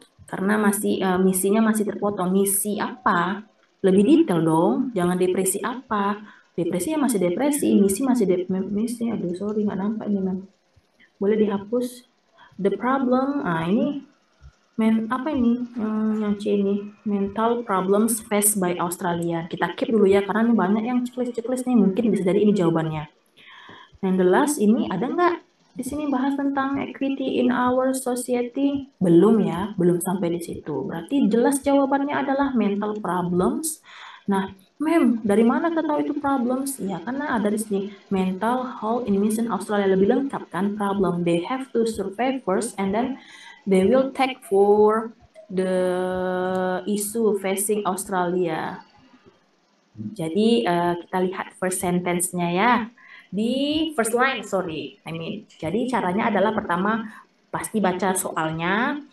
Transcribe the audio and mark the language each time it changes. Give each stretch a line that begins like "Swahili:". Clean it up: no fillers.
Indonesian: Karena masih misinya masih terpotong. Misi apa? Lebih detail dong. Jangan depresi apa? Depresi ya masih depresi, misi masih misi. Aduh, sorry nggak nampak ini, Mam. Boleh dihapus. The problem, ini apa ini yang C ini?
English: Mental problems faced by Australia.
Indonesian: Kita keep dulu ya, karena ini banyak yang checklist nih, mungkin bisa jadi ini jawabannya.
English: And the last
Indonesian: ini ada nggak di sini bahas tentang
English: equity in our society?
Indonesian: Belum ya, belum sampai di situ. Berarti jelas jawabannya adalah mental problems. Nah, Mem, dari mana kita tahu itu problems? Ya, karena ada di sini mental health in Mission Australia, lebih lengkap kan problem.
English: They have to survey first and then they will take for the issue facing Australia.
Indonesian: Jadi kita lihat first sentence-nya ya. Di first line, jadi caranya adalah pertama pasti baca soalnya.